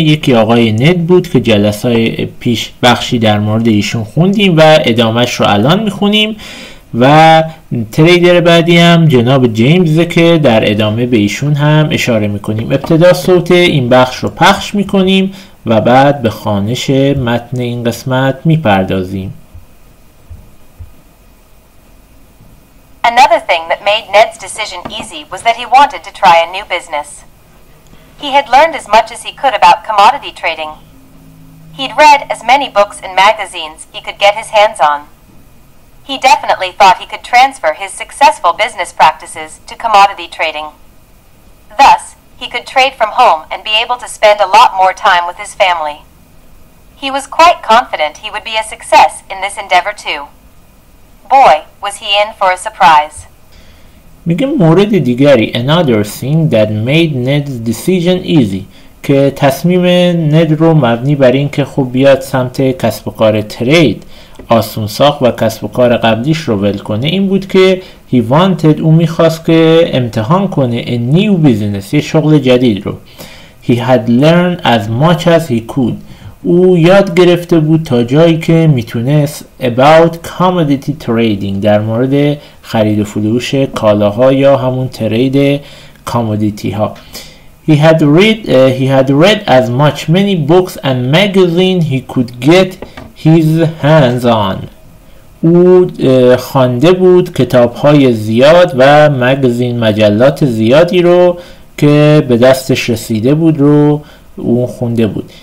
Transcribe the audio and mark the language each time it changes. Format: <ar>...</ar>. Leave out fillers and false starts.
<fa>یکی آقای ند بود که جلسه پیش بخشی در مورد ایشون خوندیم و ادامهش رو الان میخونیم، و تریدر بعدی هم جناب جیمزه که در ادامه به ایشون هم اشاره میکنیم. ابتدا صوت این بخش رو پخش میکنیم و بعد به خوانش متن این قسمت میپردازیم.</fa> <en>Another thing that made Ned's decision easy was that he wanted to try a new business. He had learned as much as he could about commodity trading. He'd read as many books and magazines he could get his hands on. He definitely thought he could transfer his successful business practices to commodity trading. Thus, he could trade from home and be able to spend a lot more time with his family. He was quite confident he would be a success in this endeavor too. Boy, was he in for a surprise.</en> <fa>میگه مورد دیگری</fa> <en>another thing that made Ned's decision easy،</en> <fa>که تصمیم ند رو مبنی بر این که خب بیاد سمت کسب و کار ترید آسون ساخت و کسب و کار قبلیش رو ول کنه این بود که</fa> <en>he wanted،</en> <fa>او میخواست که امتحان کنه</fa> <en>a new business،</en> <fa>یه شغل جدید رو.</fa> <en>he had learned as much as he could،</en> <fa>او یاد گرفته بود تا جایی که میتونست</fa> <en>about commodity trading،</en> <fa>در مورد خرید و فروش کالاها یا همون ترید کامودیتی ها.</fa> <en>He had read as many books and magazines he could get his hands on.</en> <fa>او خوانده بود کتاب‌های زیاد و مجلات زیادی رو که به دستش رسیده بود رو او خونده بود.</fa>